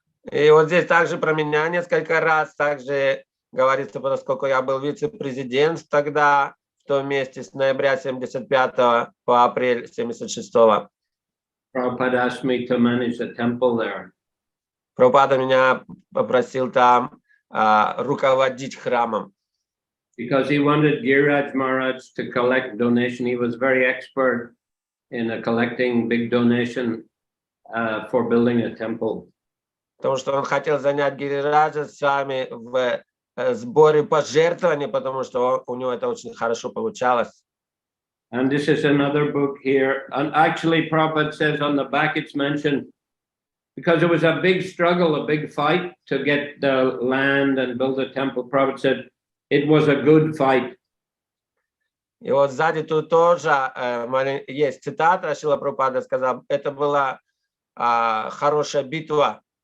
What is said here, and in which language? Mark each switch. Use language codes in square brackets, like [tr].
[ru] И вот здесь также про меня несколько раз, также говорится, поскольку я был вице-президент тогда, в том месте с ноября 75 по апрель 76. [en] Prabhupada asked me to manage a temple there. [ru] Прабхупада меня попросил там руководить храмом. [en] Because he wanted Giriraj Maharaj to collect donation. He was very expert in collecting big donation for building a temple. [ru] Потому что он хотел занять Гирираджа с вами в сборе пожертвований, потому что у него это очень хорошо получалось. [en] And this is another book here. And actually, Prabhupada says on the back, it's mentioned, because it was a big struggle, a big fight to get the land and build a temple. Prabhupada said, it was a good fight. [ru] И вот сзади тут тоже есть цитата, Шрила Прабхупада сказал, это была хорошая битва.